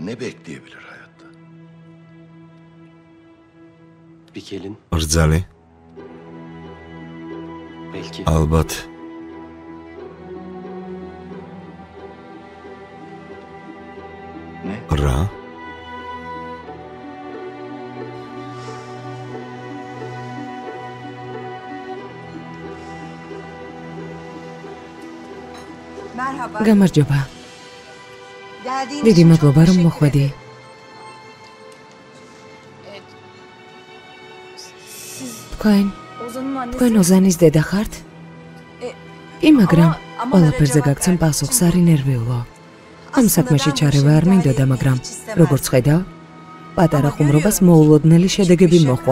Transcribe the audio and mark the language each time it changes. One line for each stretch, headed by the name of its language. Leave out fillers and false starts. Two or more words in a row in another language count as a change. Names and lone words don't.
Georgian: რძალი? ალბათ რა?
Turkish: Merhaba.
Georgian: გამარჯობა.
Turkish: Geldiğin
Georgian: დიდი
Turkish: için çok
Georgian: მადლობა რომ
Turkish: teşekkür
Georgian: მოხვედი. თქვენ
Turkish: Ozan'ın annesi.
Georgian: თქვენ ოზანის დედა ხართ? კი, მაგრამ ყველაფერზე გაგცემ პასუხს, არ ინერვიულო. ამ საქმეში ჩარევა არ მინდოდა, მაგრამ როგორც ხედავ, პატარა ხუმრობას მოულოდნელი შედეგები მოყვა.